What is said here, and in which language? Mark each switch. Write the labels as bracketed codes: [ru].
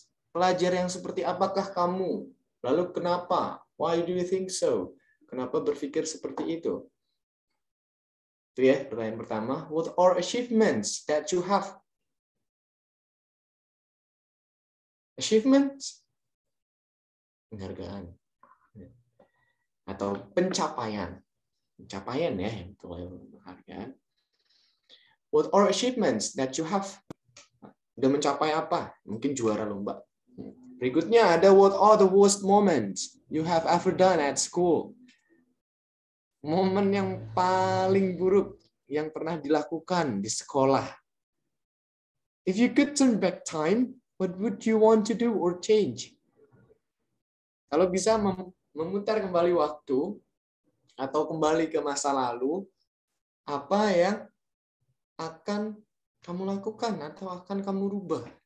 [id] Pelajar yang seperti apakah kamu? Lalu kenapa? [en] Why do you think so? [id] Kenapa berpikir seperti itu? Itu ya, pertanyaan pertama. [en] What are achievements that you have? [id] Achievements? Penghargaan. Atau pencapaian. Pencapaian ya, itu penghargaan. [en] What are achievements that you have? [id] Udah mencapai apa? Mungkin juara lomba. Berikutnya ada [en] what are the worst moments you have ever done at school? [id] Momen yang paling buruk yang pernah dilakukan di sekolah. [en] If you could turn back time, what would you want to do or change? [id] Kalau bisa memutar kembali waktu atau kembali ke masa lalu, apa yang akan kamu lakukan atau akan kamu rubah?